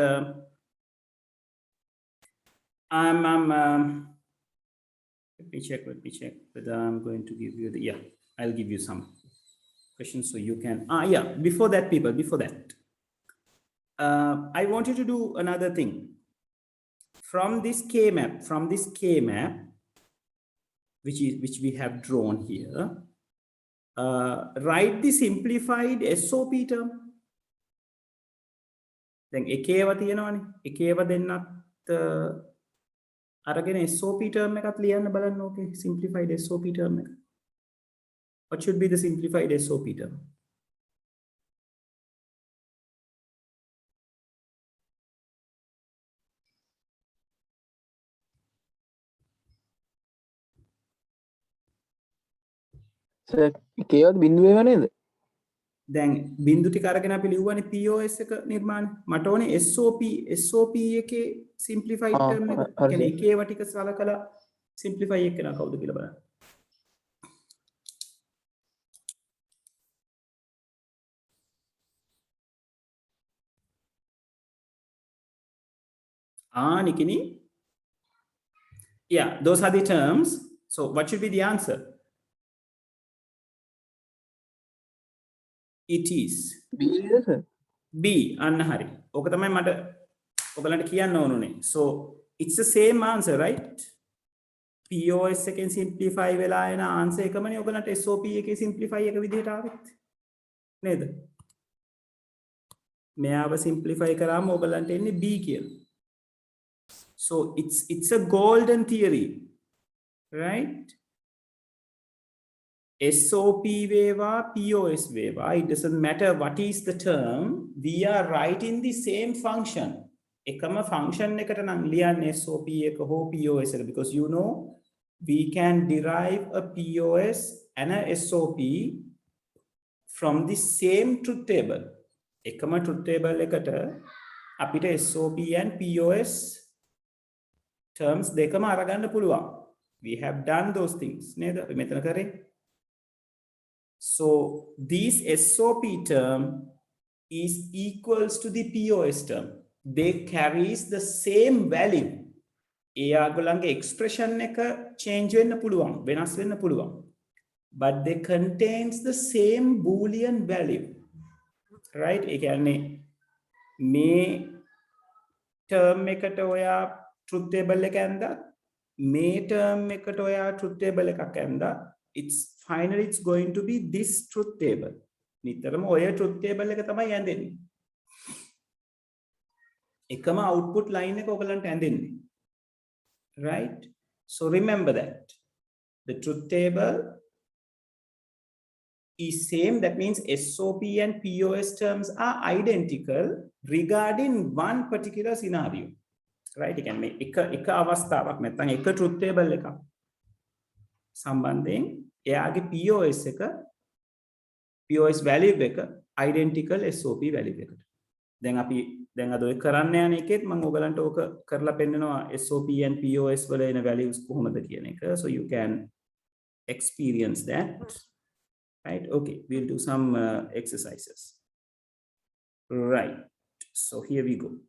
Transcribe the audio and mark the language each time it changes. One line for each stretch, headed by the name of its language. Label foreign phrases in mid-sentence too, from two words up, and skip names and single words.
English: Let me check whether I'm going to give you the, yeah, I'll give you some questions so you can, yeah, before that, people, before that, I want you to do another thing. From this K map, which we have drawn here, write the simplified SOP term.
Sinhala: දැන් එකේව තියෙනවනේ එකේව දෙන්නත් අරගෙන
English: SOP term
Sinhala: එකක් ලියන්න බලන්න ඕකේ
English: simplified SOP term
Sinhala: එක.
English: What should be the simplified SOP term?
Sinhala: කේවත් බිඳුවේ වනේද? දැන් බින්දු ටික අරගෙන අපි ලිව්වනේ POS එක නිර්මාණ. මට ඕනේ SOP එකේ
English: simplified term
Sinhala: එක. කියන්නේ එකේව ටික සලකලා simplify එක නා කවුද කියලා බලන්න.
English: Nikini? Yeah, those are the terms. So what should be the answer? It is B.
Sinhala: අන්න හරි. ඕක තමයි මට ඔයගලන්ට කියන්න ඕනුනේ.
English: So it's the same answer, right?
Sinhala: POS එකෙන් simplify වෙලා එන answer එකමනේ ඔයගලන්ට SOP එකේ simplify එක විදිහට ආවෙත්. නේද? මෙයාව simplify කරාම ඔයගලන්ට එන්නේ B කියලා.
English: So it's a golden theory, right? SOP weva, POS weva, it doesn't matter what is the term, we are writing the same function.
Sinhala: එකම function එකට නම් ලියන්නේ SOP එක හෝ POS එක,
English: because you know we can derive a POS and a SOP from the same truth table.
Sinhala: එකම
English: truth table
Sinhala: එකට අපිට
English: SOP and POS terms
Sinhala: දෙකම අරගන්න පුළුවන්.
English: We have done those things.
Sinhala: නේද? අපි මෙතන කරේ.
English: So this SOP term is equals to the POS term. They carries the same value.
Sinhala: එයාගොල්ලන්ගේ expression එක change වෙන්න පුළුවන්, වෙනස් වෙන්න පුළුවන්.
English: But they contains the same boolean value. Right?
Sinhala: ඒ කියන්නේ මේ term එකට ඔයා
English: truth table
Sinhala: එක ඇන්දා, මේ term එකට ඔයා
English: truth table
Sinhala: එකක් ඇන්දා,
English: it's finally it's going to be this truth table.
Sinhala: නිතරම ඔය
English: truth table
Sinhala: එක තමයි ඇඳෙන්නේ. එකම
English: output line
Sinhala: එක ඔයගලන්ට ඇඳෙන්නේ.
English: Right? So remember that the truth table is same. That means SOP and POS terms are identical regarding one particular scenario. Right? You can make
Sinhala: එක අවස්ථාවක් නැත්නම් එක
English: truth table
Sinhala: එකක් සම්බන්ධයෙන් එයාගේ
English: POS value
Sinhala: එක
English: identical SOP value
Sinhala: එකට. දැන් අපි දැන් අද ඔය කරන්න යන එකෙත් මම ඔයගලන්ට ඕක කරලා පෙන්නනවා
English: SOP and POS
Sinhala: වල එන values කොහොමද කියන එක.
English: So you can experience that. Right? Okay, we'll do some exercises. Right. So here we go.